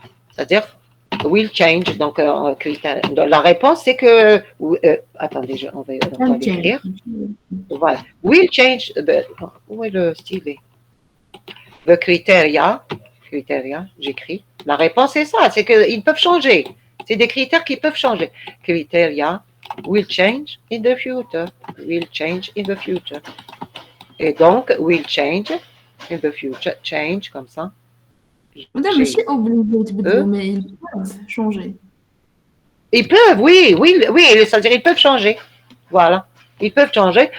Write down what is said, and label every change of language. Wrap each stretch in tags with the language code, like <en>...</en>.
<fr>C'est-à-dire,</fr> <en>will change.</en> <fr>Donc, la réponse, c'est que... attendez, on va l'écrire. Voilà.</fr> <en>Will change...</en> <fr>où est le stylet?</fr> <en>The criteria,</en> <fr>j'écris. La réponse, c'est ça. C'est qu'ils peuvent changer. C'est des critères qui peuvent changer.</fr> <en>Criteria will change in the future. Will change in the future.</en> <fr>Et donc,</fr> <en>will change in the future.</en> <fr>Change, comme ça. Madame, je suis obligée, mais ils peuvent changer. Ils peuvent, oui, c'est-à-dire ils peuvent changer. Voilà, ils peuvent changer.</fr>